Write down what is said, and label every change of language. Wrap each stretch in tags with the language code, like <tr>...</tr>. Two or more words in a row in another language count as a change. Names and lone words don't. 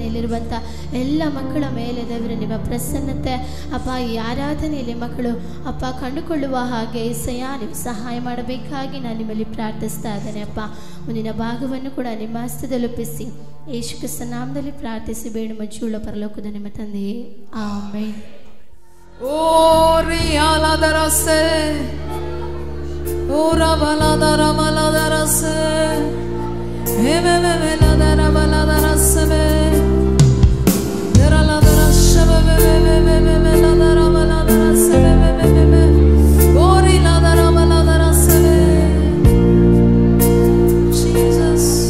<kn>ಇಲ್ಲಿರುವಂಥ ಎಲ್ಲ ಮಕ್ಕಳ ಮೇಲೆ ದೇವರೇ ನಿಮ್ಮ ಪ್ರಸನ್ನತೆ ಅಪ್ಪ ಈ ಆರಾಧನೆಯಲ್ಲಿ ಮಕ್ಕಳು ಅಪ್ಪ ಕಂಡುಕೊಳ್ಳುವ ಹಾಗೆ ಏಸಯ್ಯ ನೀವು ಸಹಾಯ ಮಾಡಬೇಕಾಗಿ ನಾನು ನಿಮ್ಮಲ್ಲಿ ಪ್ರಾರ್ಥಿಸ್ತಾ ಇದ್ದೇನೆ. ಅಪ್ಪ ಮುಂದಿನ ಭಾಗವನ್ನು ಕೂಡ ನಿಮ್ಮ ಹಸ್ತದಲ್ಲಿ ಒಪ್ಪಿಸಿ ಯೇಸು ಕ್ರಿಸ್ತನ ನಾಮದಲ್ಲಿ ಪ್ರಾರ್ಥಿಸಿ ಬೇಡುವ ಜೀವ ಪರಲೋಕದ ನಿಮ್ಮ ತಂದೆಯೇ ಆಮೆನ್. Ori ala darase, ora bala dara mala darase, eme me la dara bala darase me, dara la darase me la dara bala darase me, ori la dara bala darase me, Jesus.</kn>